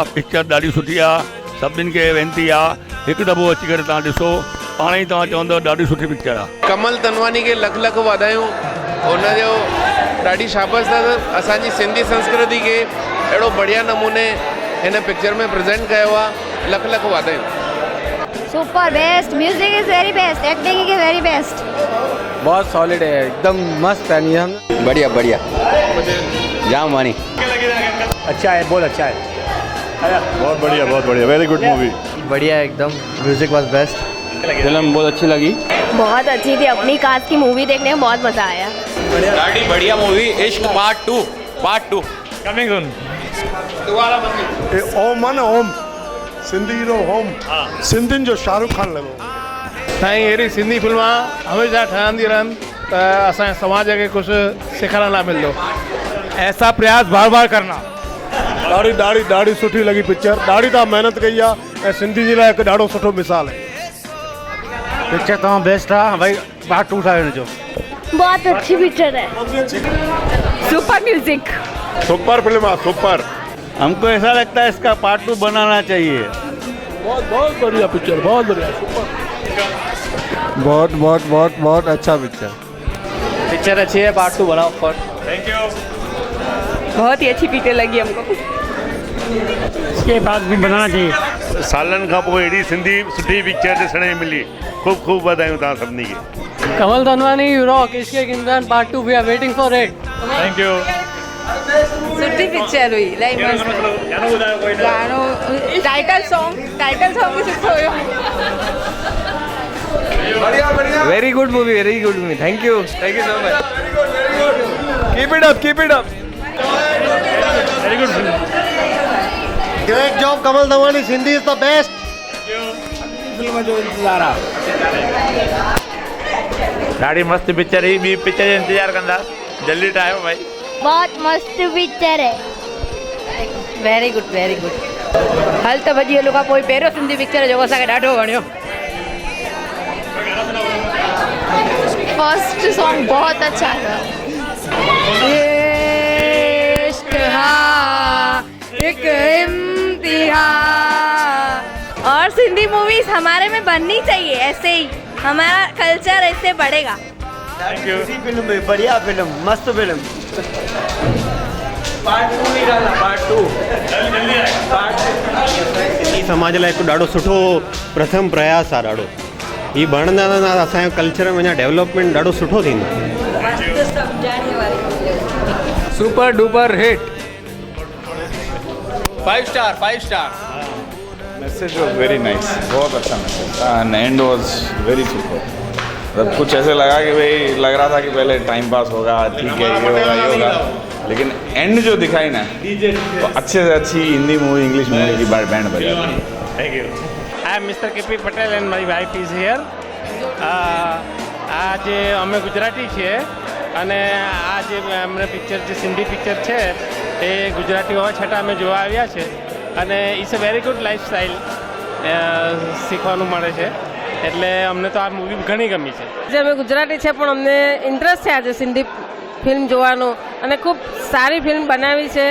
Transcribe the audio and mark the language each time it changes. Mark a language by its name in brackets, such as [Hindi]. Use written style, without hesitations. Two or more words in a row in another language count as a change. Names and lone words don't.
[Sindhi] पिक्चर ॾाढी सुठी आहे, सभिनीनि खे वेनिती आहे हिकु दफ़ो अची करे तव्हां ॾिसो, पाण ई तव्हां चवंदव ॾाढी सुठी पिक्चर आहे। कमल तनवानी खे लख लख वाधायूं, हुनजो ॾाढी शाबाश अथसि। असांजी सिंधी संस्कृति खे अहिड़ो बढ़िया नमूने हिन पिक्चर में प्रेजेंट कयो आहे, लख लख वाधायूं। [English] Super best, music is very best, acting is very best. [Hindi] बहुत सॉलिड है, एकदम मस्त है। बढ़िया बढ़िया, जाम वाणी। अच्छा है, बहुत अच्छा है, बहुत बढ़िया, [English] very good movie. [Hindi] बढ़िया एकदम, [English] music was best. [Hindi] फिल्म बहुत अच्छी लगी। बहुत अच्छी थी, अपनी कास्ट की मूवी देखने में बहुत मजा आया। [Sindhi] ॾाढी बढ़िया मूवी, इश्क पार्ट 2 [English] Coming soon. [Sindhi] ओम आहे न, ओम सिंधी हीरो ओम, सिंधियुनि जो शाहरुख खान लॻो। साईं अहिड़ी सिंधी फिल्मां हमेशह ठहंदी रहनि त असांजे समाज खे कुझु सिखण लाइ मिलंदो। [Hindi] ऐसा प्रयास बार बार करना। [Sindhi] ॾाढी सुठी लॻी पिक्चर, ॾाढी तव्हां महिनत कई आहे ऐं सिंधी जे लाइ हिकु ॾाढो सुठो मिसाल आहे। पिक्चर तमाम बेस्ट आहे भाई, पार्ट 2 ठाहे हुनजो। [Hindi] बहुत अच्छी पिक्चर है। [English] super music, [Sindhi] सुपर फिल्म आहे, सुपर। [Hindi] हमको ऐसा लगता है इसका पार्ट 2 बनाना चाहिए। बहुत बढ़िया पिक्चर, बहुत बढ़िया, बहुत अच्छा पिक्चर। पिक्चर अच्छी है, पार्ट 2 बनाओ। [English] Thank you. [Hindi] बहुत ही अच्छी पिक्चर लगी हमको। इसके बाद भी बनाना चाहिए। [Sindhi] सालनि खां पोइ अहिड़ी सिंधी सुठी पिक्चर ॾिसण में मिली, खूब वाधायूं तव्हां सभिनी खे। [English] Kamal Tanwani, you rock, इसके इम्तिहान पार्ट 2, We are waiting for it. Thank you. [Sindhi] सुठी पिक्चर हुई, इलाही मस्त। गानो, [English] title song [Sindhi] भी सुठो हुयो। [English] Very good movie, thank you so much. Keep it up. Very good film. Great job Kamal Tanwani, Sindhi is the best. [Sindhi] फिल्म जो इंतज़ार आहे। ॾाढी मस्त पिक्चर ही, ॿी पिक्चर जो इंतज़ारु कंदा, जल्दी ठाहियो भाई। [Hindi] बहुत मस्त पिक्चर है। [English] Very good. [Sindhi] हल त भॼी हलो खां पोइ पहिरियों सिंधी पिक्चर जो असांखे ॾाढो वणियो। [English] first song [Hindi] बहुत अच्छा था। इश्क एक इम्तिहान। और सिंधी मूवीज हमारे में बननी चाहिए, ऐसे ही हमारा कल्चर ऐसे बढ़ेगा। [English] Thank you. [Hindi] फिल्म बढ़िया फिल्म, मस्त फिल्म। [Sindhi] सिंधी समाज लाइ हिकु ॾाढो सुठो प्रथम प्रयास आहे। ॾाढो ही बढ़ंदा त असांजो कल्चर में अञा डेवलपमेंट ॾाढो सुठो थींदो। [English] Super duper hit, 5 star. message was very nice, [Hindi] बहुत अच्छा मैसेज था [English] and end was very super. [Hindi] मतलब कुछ ऐसे लगा कि भाई लग रहा था कि पहले [English] time pass [Hindi] होगा, ठीक है ये होगा, लेकिन एंड जो दिखाई ना तो अच्छे से अच्छी हिंदी मूवी, [English] English movie [Hindi] की बैंड बजा। [English] Thank you. I am Mister K.P. Patel and my wife is here. [Gujarati] आज અમે ગુજરાતી છીએ અને આ જે અમને પિક્ચર જે સિંધી પિક્ચર છે એ ગુજરાતી હોવા છતાં અમે જોવા આવ્યા છે અને [English] it's a very good lifestyle [Gujarati] શીખવાનું મળે છે, એટલે અમને તો આ મૂવી ઘણી ગમી છે. જે અમે ગુજરાતી છે પણ અમને ઇન્ટરેસ્ટ છે આજે સિંધી ફિલ્મ જોવાનો અને ખૂબ સારી ફિલ્મ બનાવી છે.